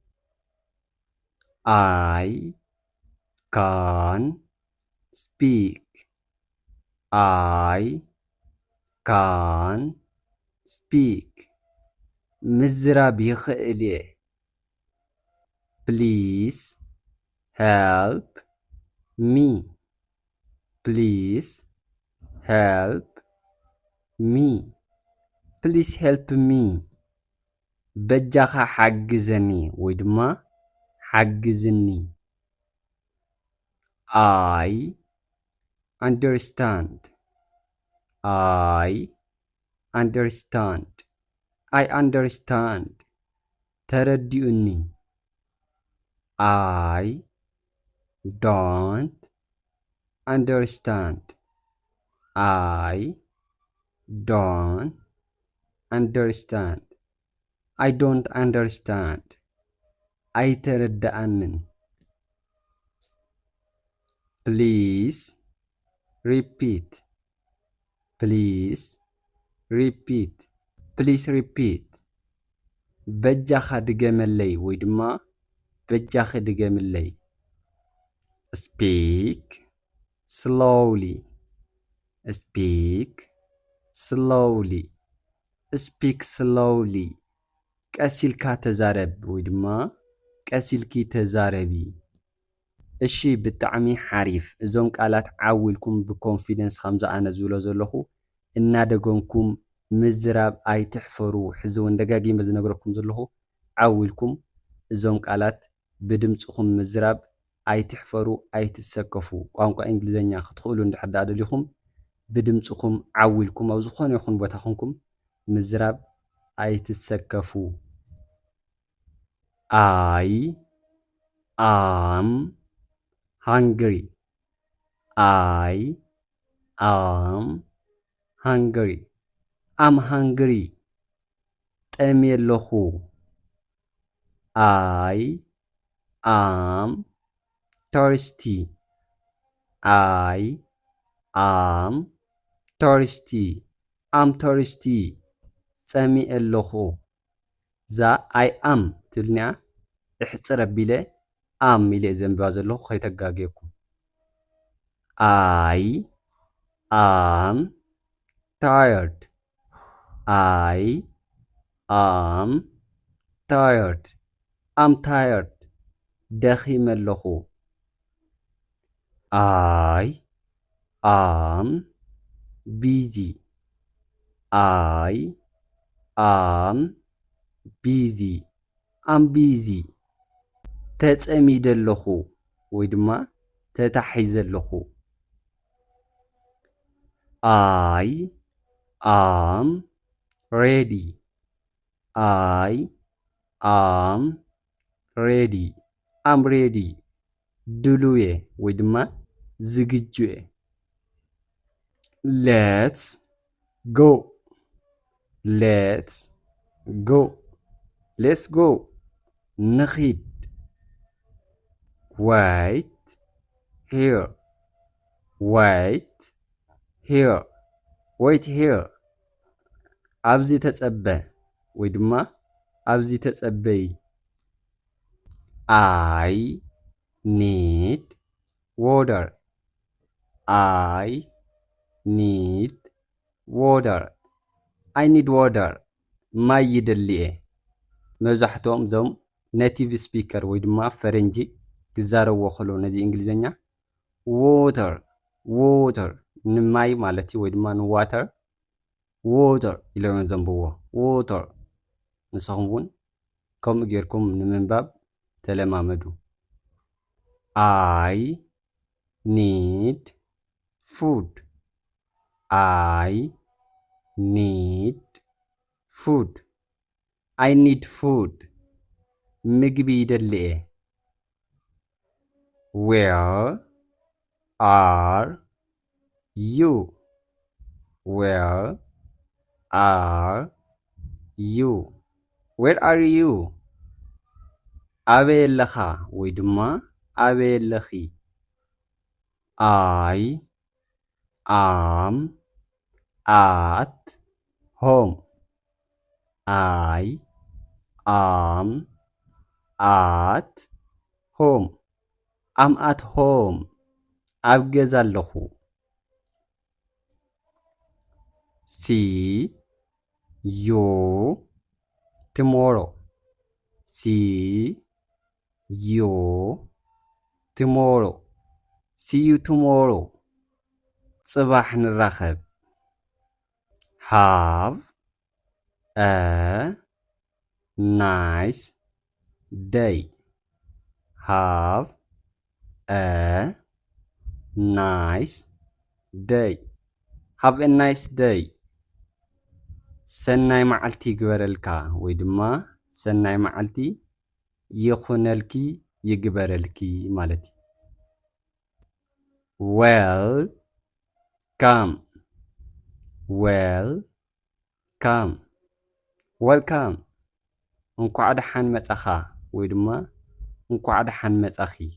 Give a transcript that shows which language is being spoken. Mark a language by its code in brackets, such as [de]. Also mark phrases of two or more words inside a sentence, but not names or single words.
[en] I can speak I can speak [ti] ምዝራብ ይኽእል እየ። [en] please help me please help me. Please help me. [ti] በጃኻ ሓግዘኒ ወይ ድማ ሓግዝኒ። [en] I understand. I understand. I understand. ተረዲኡኒ። I don't understand. I don't understand. I don't understand. ኣይተረድኣንን። Please repeat. Please repeat. Please repeat. [ti] በጃኻ ድገመለይ ወይ ድማ በጃኺ ድገምለይ። [en] Speak slowly. Speak slowly. Speak slowly. [ti] ቀሲልካ ተዛረብ ወይ ድማ ቀሲልኪ ተዛረቢ። እሺ ብጣዕሚ ሓሪፍ። እዞም ቃላት ዓዊልኩም ብኮንፊደንስ ከምዚ ኣነ ዝብሎ ዘለኹ እናደገምኩም ምዝራብ ኣይትሕፈሩ። ሕዚ እውን ደጋጊመ ዝነግረኩም ዘለኹ ዓዊልኩም እዞም ቃላት ብድምፅኹም ምዝራብ ኣይትሕፈሩ፣ ኣይትሰከፉ። ቋንቋ እንግሊዘኛ ክትኽእሉ እንድሕር ዳኣ ደሊኹም ብድምፅኹም ዓዊልኩም ኣብ ዝኾነ ይኹን ቦታ ኮንኩም ምዝራብ ኣይትሰከፉ። [en] I am hungry. I am hungry. I'm hungry. [ti] ጠምየ ኣለኹ። [en] I am thirsty. I am thirsty. I'm thirsty. [ti] ፀሚየ ኣለኹ። እዛ [en] I am [ti] ትብልኒያ እሕፅር ኣቢለ am ኢለ ዘንብባ ዘለኹ ከይተጋገየኩም። [en] I am tired. I am tired. I'm tired. [ti] ደኺመ ኣለኹ። [en] I am busy. I am busy. I'm busy. [ti] ተጸሚደ ኣለኹ ወይ ድማ ተታሒዘ ኣለኹ። [en] I am ready. I am ready. I'm ready. [ti] ድሉየ ወይ ድማ ዝግጁየ። [en] Let's go. Let's go. Let's go. نخيد. Wait here. Wait here. Wait here. [ti] ኣብዚ ተጸበ ወይ ድማ ኣብዚ ተጸበይ። [en] I need water. I need water. I need water. [ti] ማይ ይደልየ። መብዛሕትኦም እዞም [en] native speaker [ti] ወይ ድማ ፈረንጂ ክዛረብዎ ከለዉ ነዚ እንግሊዘኛ [en] water water [ti] ንማይ ማለት ወይ ድማ ንዋተር ዋተር ኢሎም ዘንብዎ ዋተር። ንስኹም እውን ከምኡ ጌርኩም ንምንባብ ተለማመዱ። [en] I need food. I need food. I need food. [ti] ምግቢ ይደልየ። [en] Where are you? Where are you? Where are you? [ti] ኣበይ ኣለኻ ወይ ድማ ኣበይ ኣለኺ። [en] I am at home. I am at home. I'm at home. [ti] ኣብ ገዛ ኣለኹ። [en] See you tomorrow. See you tomorrow. See you tomorrow. [ti] ጽባሕ ንራኸብ። [en] have a nice day. Have a nice day. Have a nice day. [ti] ሰናይ መዓልቲ ይግበረልካ ወይ ድማ ሰናይ መዓልቲ ይኹነልኪ ይግበረልኪ ማለት እዩ። [en] welcome welcome welcome [ti] እንኳዕ ደሓን መጻኻ ወይ ድማ እንኳዕ ደሓን መጻኺ።